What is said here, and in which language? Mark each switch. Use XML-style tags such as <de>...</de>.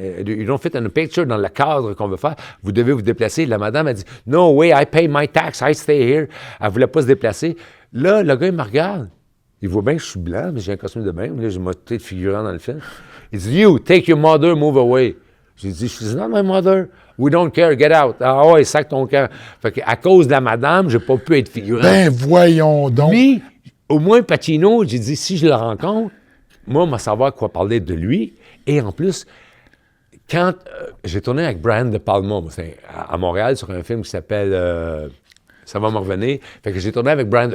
<en>You don't fit in a picture,</en> <fr>dans le cadre qu'on veut faire. Vous devez vous déplacer. » La madame a dit «</fr> <en>No way, I pay my tax, I stay here.</en> <fr>» Elle ne voulait pas se déplacer. Là, le gars, il me regarde. Il voit bien que je suis blanc, mais j'ai un costume de bain. Là, j'ai ma tête figurant dans le film. Il dit «</fr> <en>You, take your mother, move away.</en> <fr>» J'ai dit «</fr> <en>She's not my mother. We don't care, get out. »</en> <fr>Ah ouais, sac ton camp. Fait qu'à cause de la madame, j'ai pas pu être figurant. Ben, voyons donc. Mais, au moins, Pacino, j'ai dit, si je le rencontre, moi, je vais savoir quoi parler de lui. Et en plus, quand j'ai tourné avec Brian De Palma, à Montréal, sur un film qui s'appelle Ça va me revenir. Fait que j'ai tourné avec Brian.</fr>